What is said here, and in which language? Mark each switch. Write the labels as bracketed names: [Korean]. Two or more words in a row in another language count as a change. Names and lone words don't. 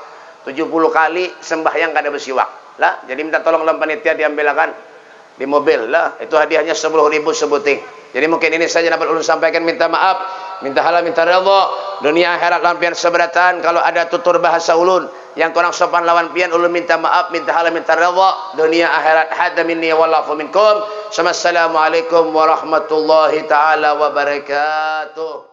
[Banjar] 70 kali sembahyang kada bersiwak. Lah, jadi minta tolong lawan panitia diambilkan di mobil lah. Itu hadiahnya 10.000 sebuting. Jadi mungkin ini saja dapat ulun sampaikan. Minta maaf, minta halal, minta redha. Dunia akhirat lampian seberatan. Kalau ada tutur bahasa ulun yang kurang sopan lawan pian, ulun minta maaf, minta halal, minta redha. Dunia akhirat [Arabic] هذا مني والله منكم. السلام عليكم ورحمة الله تعالى وبركاته.